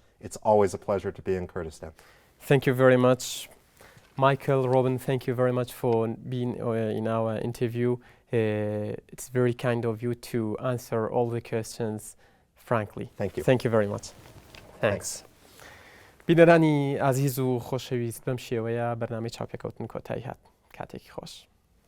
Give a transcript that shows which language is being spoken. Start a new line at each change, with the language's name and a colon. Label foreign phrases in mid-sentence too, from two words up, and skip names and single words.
English: It's always a pleasure to be in Kurdistan. Thank you very much. Michael, Rۆبن, thank you very much for being in our interview. It's very kind of you to answer all the questions frankly. Thank you. Thank you very much. Thanks.
Central Kurdish: بینەرانی عزیز و خۆشەویست بەم شێوەیە بەرنامەی چاوپێکەوتن کۆتایی هات. کاتێکی خۆش.